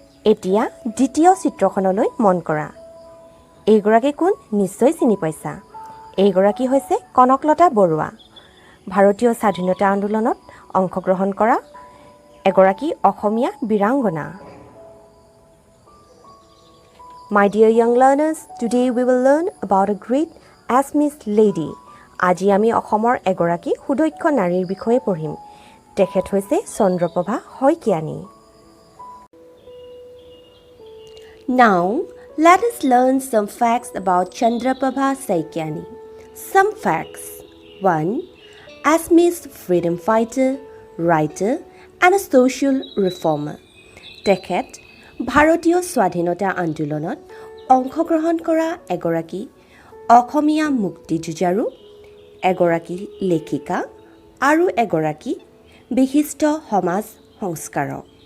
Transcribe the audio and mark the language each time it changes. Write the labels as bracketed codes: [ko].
[as] এতিয়া দ্বিতীয় চিত্ৰখনলৈ মন কৰা। এইগৰাকী কোন নিশ্চয় চিনি পাইছা। এইগৰাকী হৈছে কনকলতা বৰুৱা। ভাৰতীয় স্বাধীনতা আন্দোলনত অংশগ্ৰহণ কৰা এগৰাকী অসমীয়া বীৰাংগনা। [en] My dear young learners, today we will learn about a great Assamese lady. [as] আজি আমি অসমৰ এগৰাকী সুদক্ষ নাৰীৰ বিষয়ে পঢ়িম। তেখেত হৈছে Chandraprabha Saikiani. [en] Now, let us learn some facts about Chandraprabha Saikiani. Some facts. 1. Assamese freedom fighter, writer, and a social reformer. [as] তেখেত ভাৰতীয় স্বাধীনতা আন্দোলনত অংশগ্ৰহণ কৰা এগৰাকী অসমীয়া মুক্তিযুঁজাৰু, এগৰাকী লেখিকা আৰু এগৰাকী বিশিষ্ট সমাজ সংস্কাৰক।